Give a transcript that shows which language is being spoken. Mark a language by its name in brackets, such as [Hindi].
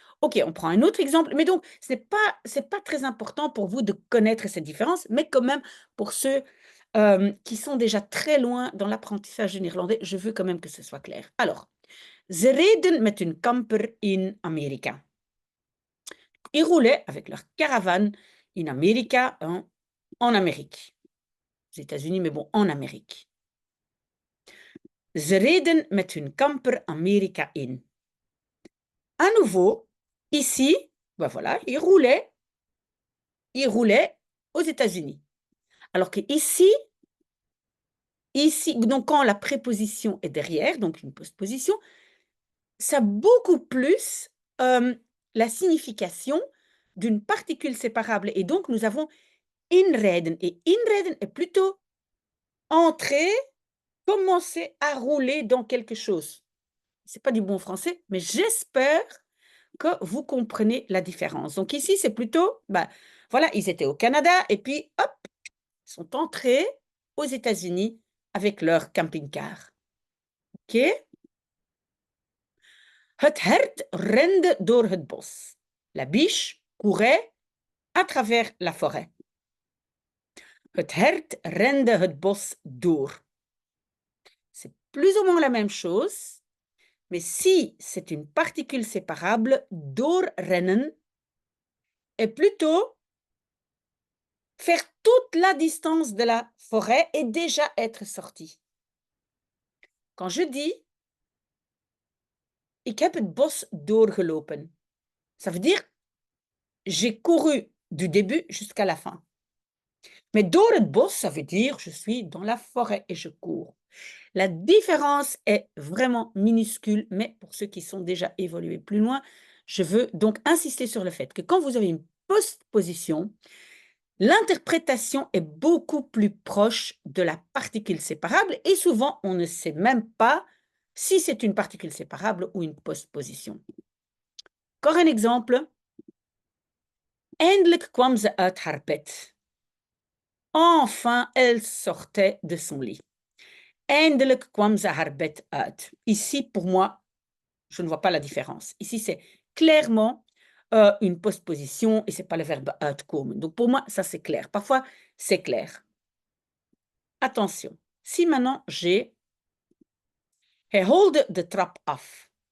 [French] OK, on prend un autre exemple, mais donc c'est pas très important pour vous de connaître cette différence, mais quand même pour ceux, qui sont déjà très loin dans l'apprentissage du néerlandais, je veux quand même que ce soit clair. Alors, [Dutch] ze reden met hun camper in Amerika. [French] Ils roulaient avec leur caravane [Dutch] in Amerika, [French] en Amérique. Aux États-Unis, mais bon, en Amérique. [Dutch] Ze reden met hun camper Amerika in. [French] À nouveau, ici, ben voilà, il roulait aux États-Unis. Alors que ici, donc quand la préposition est derrière, donc une postposition, ça a beaucoup plus la signification d'une particule séparable. Et donc, nous avons inreden. Et inreden est plutôt entrer, commencer à rouler dans quelque chose. C'est pas du bon français, mais j'espère que vous comprenez la différence. Donc ici, c'est plutôt, bah, voilà, ils étaient au Canada et puis, hop, ils sont entrés aux États-Unis avec leur camping-car. OK? [Dutch] Het hert rende door het bos. [French] La biche courait à travers la forêt. [Dutch] Het hert rende het bos door. [French] C'est plus ou moins la même chose, mais si c'est une particule séparable, doorrennen est plutôt faire toute la distance de la forêt et déjà être sorti. Quand je dis [Dutch] ik heb het bos doorgelopen, [French] ça veut dire j'ai couru du début jusqu'à la fin. Mais [Dutch] door het bos, [French] ça veut dire je suis dans la forêt et je cours. La différence est vraiment minuscule, mais pour ceux qui sont déjà évolués plus loin, je veux donc insister sur le fait que quand vous avez une postposition, l'interprétation est beaucoup plus proche de la particule séparable et souvent on ne sait même pas si c'est une particule séparable ou une postposition. Encore un exemple. [Dutch] Eindelijk kwam ze uit haar bed. [French] Enfin, elle sortait de son lit. [Dutch] Eindelijk kwam ze haar bed uit. [French] Ici, pour moi, je ne vois pas la différence. Ici, c'est clairement une postposition et ce n'est pas le verbe uitkomen. Donc, pour moi, ça, c'est clair. Parfois, c'est clair. Attention, si maintenant j'ai [Dutch] hij holde de trap af.